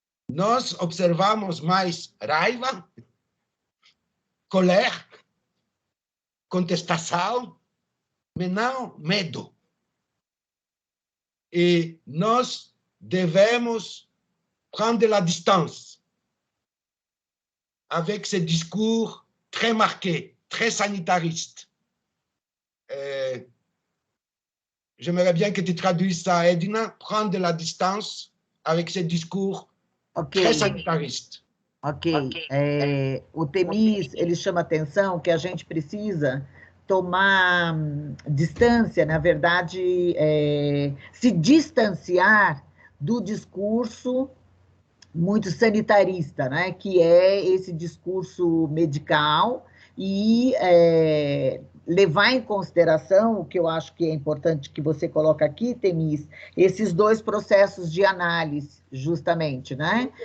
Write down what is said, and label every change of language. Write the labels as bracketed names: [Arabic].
[Portuguese] Nós observamos mais raiva, colère, contestação, mas não medo. E nós devemos [French] prendre la distance avec ce discours très marqué très sanitariste. J'aimerais bien que tu traduises ça, Edna, prendre de la distance avec ce discours très sanitariste. Ok. [Portuguese] O Temis, ele chama atenção que a gente precisa tomar distância, na verdade, se distanciar do discurso muito sanitarista, né? Que é esse discurso medical e levar em consideração, o que eu acho que é importante que você coloca aqui, Temis, esses dois processos de análise, justamente, né?